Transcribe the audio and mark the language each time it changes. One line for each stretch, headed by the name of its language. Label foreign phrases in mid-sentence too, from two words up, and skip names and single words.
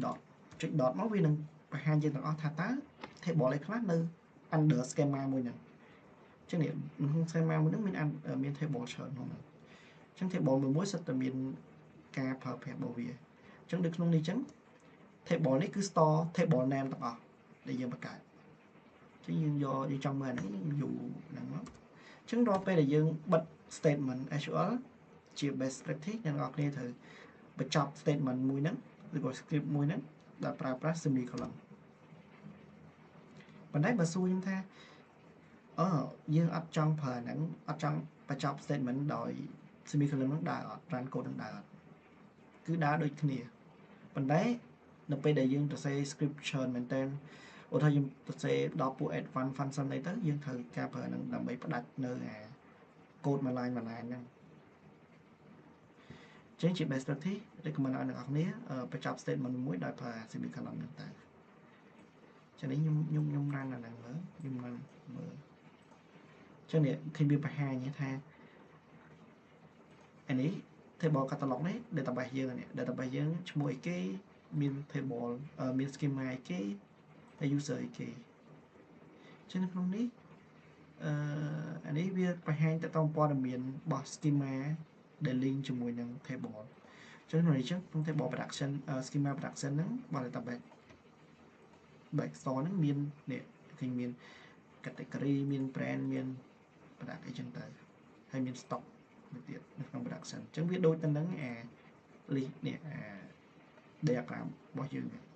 Khmer: dot មកវានឹងបង្ហាញយើងទាំងអស់ថាតើ table អីខ្លះនៅ
English: under schema
Khmer: មួយហ្នឹងចឹងនេះក្នុង schema មួយហ្នឹងមាន table ច្រើន ក្នុងហ្នឹងចឹង table មួយសិតតែមានការប្រើប្រាស់របស់វាចឹងនៅក្នុងនេះចឹង table នេះគឺ
English: store table name
Khmer: ទាំងអស់ដែលយើងបង្កើតចឹងយើងចង់មើលអានេះយើងយូរហ្នឹងមកចឹងរាល់ពេលដែលយើងបិទ
English: statement SQL
Khmer: ជា
English: best practice
Khmer: អ្នកនរគ្នាត្រូវបញ្ចប់ statement មួយហ្នឹងឬក៏ script មួយហ្នឹងដែលប្រើប្រាស់ semicolon ប៉ុន្តែបើសួរខ្ញុំថាយើងអត់ចង់ប្រើហ្នឹងអត់ចង់បញ្ចប់ statement ដោយ semicolon ហ្នឹងដើរអត់
English: run code
Khmer: ហ្នឹងដើរ អត់គឺដើរដូចគ្នាប៉ុន្តែនៅពេលដែលយើងសរសេរ script ច្រើនមែនតើឧទាហរណ៍យើងសរសេរដល់ពួក
English: advanced function
Khmer: អីទៅយើងត្រូវការប្រើហ្នឹងដើម្បីផ្ដាច់នៅអា code មួយ line ហ្នឹងចឹងជា
English: best practice
Khmer: ដែលខ្ញុំឲ្យអ្នកនរគ្នាបញ្ចប់ statement មួយដោយប្រើ semicolon ហ្នឹងតើចឹងនេះខ្ញុំរ៉ានអាហ្នឹងមើលខ្ញុំរ៉ានមើលចឹងនេះឃើញវាបង្ហាញថា អានេះ
English: table catalog
Khmer: នេះ database យើងនេះ database យើងឈ្មោះអីគេមាន table មាន schema អីគេហើយ user អីគេចឹងនៅក្នុងនេះអានេះវាបង្ហាញទៅតាមព័ត៌មានរបស់ schema ដែល link ជាមួយនឹង table ចឹងក្នុង
English: table production schema production
Khmer: ហ្នឹងរបស់ database backstore ហ្នឹងមាននេះឃើញមាន category មាន brand មាន product អីចឹងទៅហើយមាន stock មួយទៀតនៅក្នុង production ចឹងវាដូចទៅនឹងអា list នេះអា diagram របស់យើង